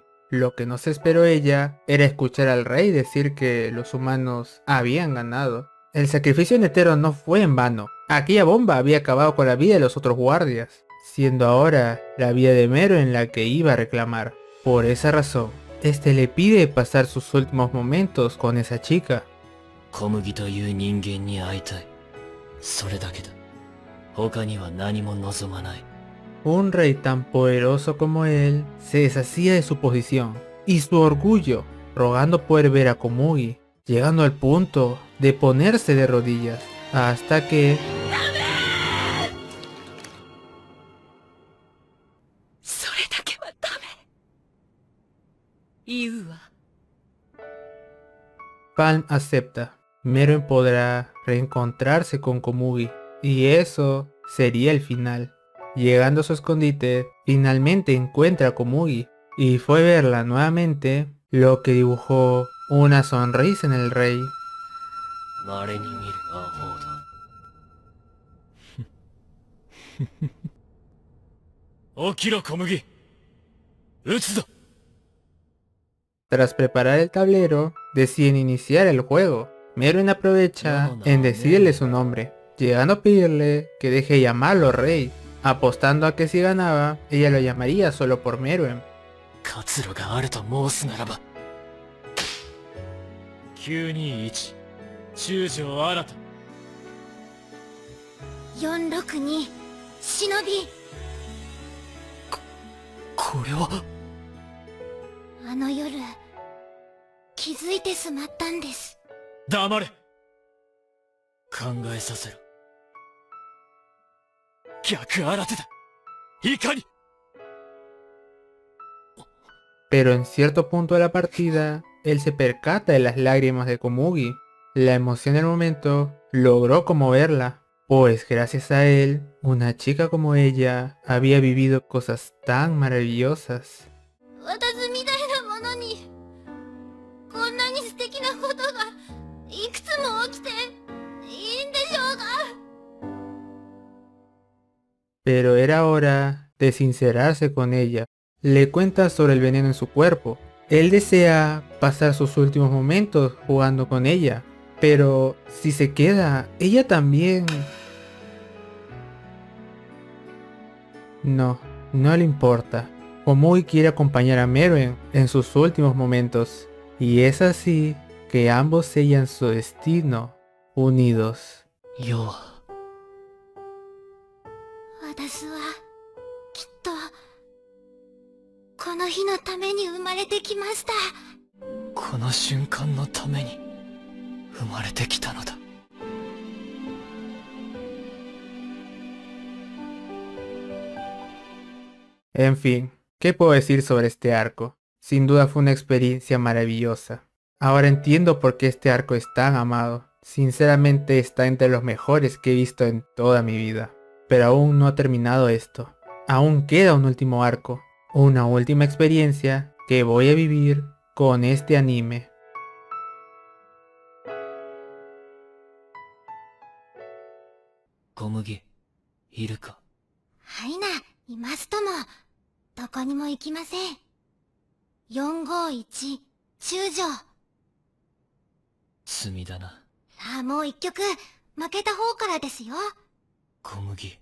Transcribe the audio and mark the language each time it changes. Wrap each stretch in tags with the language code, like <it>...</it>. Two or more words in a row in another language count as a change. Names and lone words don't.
<es>Lo que no se esperó ella era escuchar al rey decir que los humanos habían ganado. El sacrificio de Netero no fue en vano. Aquella bomba había acabado con la vida de los otros guardias, siendo ahora la vida de Meruem la que iba a reclamar. Por esa razón, este le pide pasar sus últimos momentos con esa chica.</es> <ja>小麦という人間に会いたい。それだけだ。他には何も望まない。</ja> <es>Un rey tan poderoso como él se deshacía de su posición y su orgullo, rogando poder ver a Komugi, llegando al punto de ponerse de rodillas, hasta que... Palm acepta. Meruem podrá reencontrarse con Komugi, y eso sería el final. Llegando a su escondite, finalmente encuentra a Komugi, y fue verla nuevamente lo que dibujó una sonrisa en el rey.</es> <ja>稀に見るアホだ。起きろ小麦。撃つぞ。</ja> <es>Tras preparar el tablero, deciden iniciar el juego. Merwin aprovecha en decirle su nombre, llegando a pedirle que deje de llamarlo rey, apostando a que si ganaba, ella lo llamaría solo por Merwin.</es> <ja>活路があると申すならば。921中条新た。 462忍び。これは。あの夜気づいてしまったんです。黙れ。考えさせろ。逆新手だ。いかに。</ja> <es>Pero en cierto punto de la partida, él se percata de las lágrimas de Komugi. La emoción del momento logró conmoverla, pues gracias a él, una chica como ella había vivido cosas tan maravillosas.</es> <ja>私みたいなものにこんなに素敵なことがいくつも起きていいんでしょうか。</ja> <es>Pero era hora de sincerarse con ella. Le cuenta sobre el veneno en su cuerpo. Él desea pasar sus últimos momentos jugando con ella, pero si se queda, ella también... No, no le importa. Komugi quiere acompañar a Merwin en sus últimos momentos, y es así que ambos sellan su destino unidos.</es> <ja>要は。私はきっとこの日のために生まれてきました。この瞬間のために生まれてきたのだ。</ja> <es>En fin, ¿qué puedo decir sobre este arco? Sin duda fue una experiencia maravillosa. Ahora entiendo por qué este arco es tan amado. Sinceramente está entre los mejores que he visto en toda mi vida. Pero aún no ha terminado esto. Aún queda un último arco. Una última experiencia que voy a vivir con este anime.</es> <ja>Komugi, いるか。はいな、いますとも。どこにも行きません。451中条。罪だな。さあもう一曲負けた方からですよ。小麦。</ja>